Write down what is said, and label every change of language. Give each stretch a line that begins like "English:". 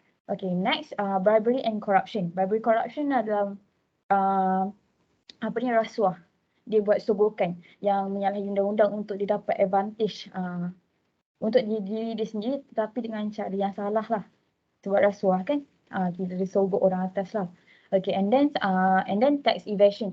English: Okay, next bribery and corruption.
Malay: Bribery corruption adalah rasuah. Dia buat sogokan yang menyalahi undang-undang untuk dia dapat advantage untuk diri dia sendiri, tetapi dengan cara yang salah lah. Sebab rasuah kan, kita disogok orang atas lah.
English: Okay, and then tax evasion.